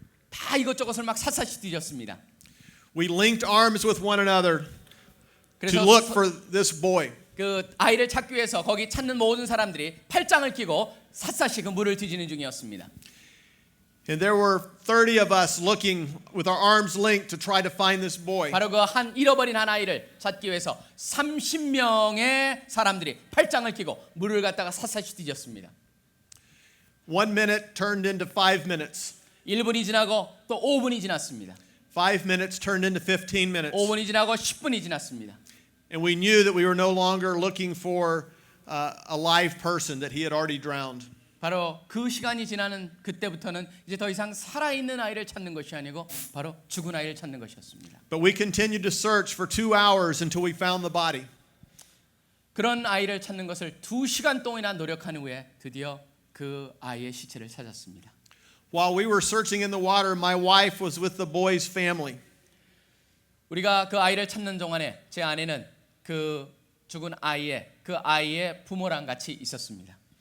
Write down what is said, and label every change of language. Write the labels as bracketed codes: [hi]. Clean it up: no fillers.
[ko] 다 이것저것을 막 샅샅이 뒤졌습니다. [en] We linked arms with one another to [ko] 그래서 [en] look for this boy. [ko] 그 아이를 찾기 위해서 거기 찾는 모든 사람들이 팔짱을 끼고 샅샅이 그 물을 뒤지는 중이었습니다. [en] And there were 30 of us looking with our arms linked to try to find this boy. [ko] 바로 그 한 잃어버린 한 아이를 찾기 위해서 30명의 사람들이 팔짱을 끼고 물을 갖다가 샅샅이 뒤졌습니다. [en] 1 minute turned into 5 minutes. [ko] 1분이 지나고 또 5분이 지났습니다. [en] 5 minutes turned into 15 minutes. [ko] 5분이 지나고 10분이 지났습니다. [en] And we knew that we were no longer looking for a live person, that he had already drowned. [ko] 바로 그 시간이 지나는 그때부터는 이제 더 이상 살아있는 아이를 찾는 것이 아니고 바로 죽은 아이를 찾는 것이었습니다. [en] But we continued to search for 2 hours until we found the body. [ko] 그런 아이를 찾는 것을 2시간 동안이나 노력한 후에 드디어 그 아이의 시체를 찾았습니다. [en] While we were searching in the water, my wife was with the boy's family. [ko] 우리가 그 아이를 찾는 동안에 제 아내는 그 죽은 아이의 부모랑 같이 있었습니다.